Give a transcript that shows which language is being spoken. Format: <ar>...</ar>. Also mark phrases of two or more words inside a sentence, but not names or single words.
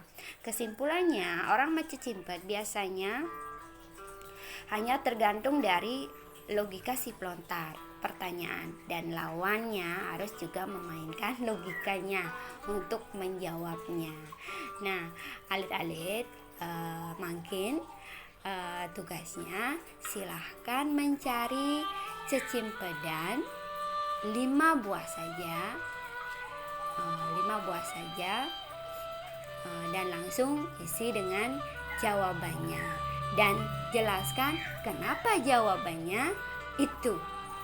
<id>Kesimpulannya, orang mencicimpet biasanya hanya tergantung dari logika si pelontar pertanyaan dan lawannya harus juga memainkan logikanya untuk menjawabnya. Nah, alit-alit makin tugasnya silahkan mencari cicimpedan 5 buah saja, 5 buah saja, dan langsung isi dengan jawabannya dan jelaskan kenapa jawabannya itu.</id>